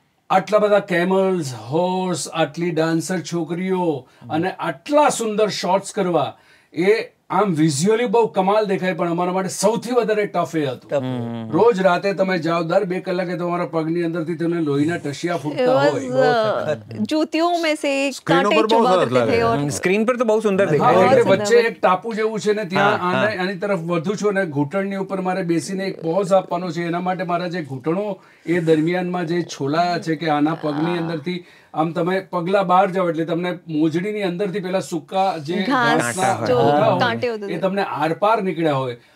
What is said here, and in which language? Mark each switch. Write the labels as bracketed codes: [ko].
[gu] આટલા બધા camels, horse, આટલી ડાન્સર છોકરીઓ અને આટલા સુંદર શોટ્સ કરવા, એ આમ વિઝ્યુઅલી બહુ કમાલ દેખાય, પણ અમારા માટે સૌથી વધારે ટફ એ હતું. રોજ રાતે તમે જાઓ, દર 2 કલાકે તમારા પગની અંદરથી તમને લોહીના ટશિયા ફૂટતા હોય. જૂતીઓ [hi] में से कांटे चुभा करते थे और [gu] સ્ક્રીન પર તો બહુ સુંદર દેખાય. એટલે વચ્ચે એક ટાપુ જેવું છે ને, ત્યાં આની તરફ વધુ છું ને ઘૂંટણની ઉપર મારે બેસીને એક પોઝ આપવાનો છે. એના માટે મારા જે ઘૂંટણો એ દરમિયાનમાં જે છોલાયા છે કે આના પગની અંદરથી આમ તમે પગલા બહાર જાઓ એટલે તમને મોજડીની અંદરથી પેલા સૂકા જે ઘાસના હોય એ તમને આરપાર નીકળ્યા હોય.